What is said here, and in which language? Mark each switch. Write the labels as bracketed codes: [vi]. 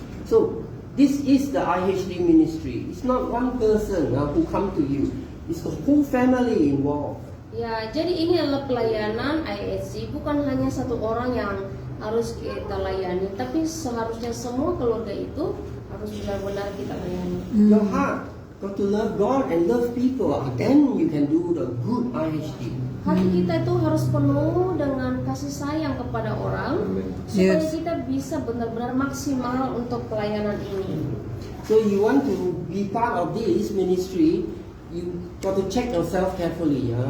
[en] So this is the IHD ministry. It's not one person who come to you. It's the whole family involved. [id] Ya, jadi ini adalah pelayanan IHC, bukan hanya satu orang yang harus kita layani, tapi seharusnya semua keluarga itu harus benar-benar kita layani. [en] Your heart got to love God and love people. Then you can do the good IHD. [id] Hati kita itu harus penuh dengan kasih sayang kepada orang, supaya [en] Yes. [id] kita bisa benar-benar maksimal untuk pelayanan ini. [en] So you want to be part of this ministry, you got to check yourself carefully.